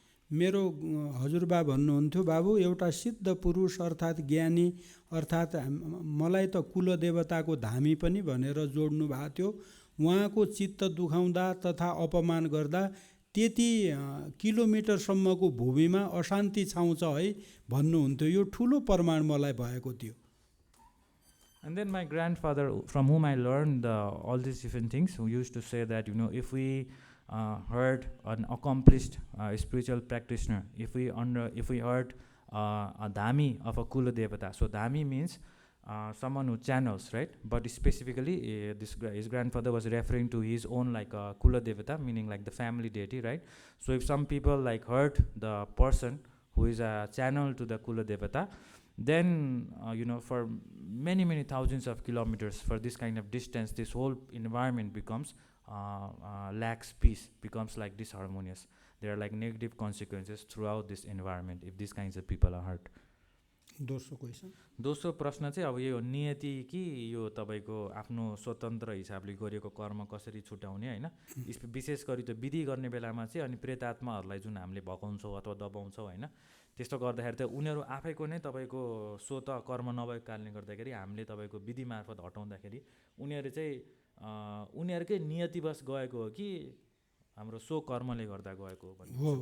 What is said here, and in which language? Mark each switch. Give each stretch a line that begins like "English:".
Nepali: मेरो हजुरबा भन्नुहुन्थ्यो, बाबु एउटा सिद्ध पुरुष अर्थात् ज्ञानी अर्थात् मलाई त कुल देवताको धामी पनि भनेर जोड्नु भएको थियो, उहाँको चित्त दुखाउँदा तथा अपमान गर्दा त्यति किलोमिटरसम्मको भूमिमा अशान्ति छाउँछ है भन्नुहुन्थ्यो. यो ठुलो प्रमाण मलाई भएको थियो.
English: And then my grandfather, from whom I learned all these different things, who used to say that if we heard an accomplished spiritual practitioner, if we heard a dhami of a kula devata, so dhami means someone who channels, right? But specifically his grandfather was referring to his own kula devata, meaning like the family deity, right? So if some people heard the person who is a channel to the kula devata, then for many thousands of kilometers, for this kind of distance, this whole environment becomes lacks peace, becomes disharmonious. There are negative consequences throughout this environment if these kinds of people are hurt.
Nepali: दोस्रो प्रश्न चाहिँ अब यो नियति कि यो तपाईको आफ्नो स्वतन्त्र हिसाबले गरेको कर्म कसरी छुटाउने हैन, विशेष गरी त विधि गर्ने बेलामा चाहिँ अनि प्रेतात्माहरूलाई जुन हामीले भगाउँछौं अथवा दबाउँछौं हैन, त्यस्तो गर्दाखेरि त उनीहरु आफैको नै तपाईको स्वत कर्म नभएको कारणले गर्दाखेरि हामीले तपाईको विधि मार्फत हटाउँदाखेरि उनीहरु चाहिँ उनीहरुकै नियतिवश गएको हो कि हाम्रो सो कर्मले गर्दा गएको हो?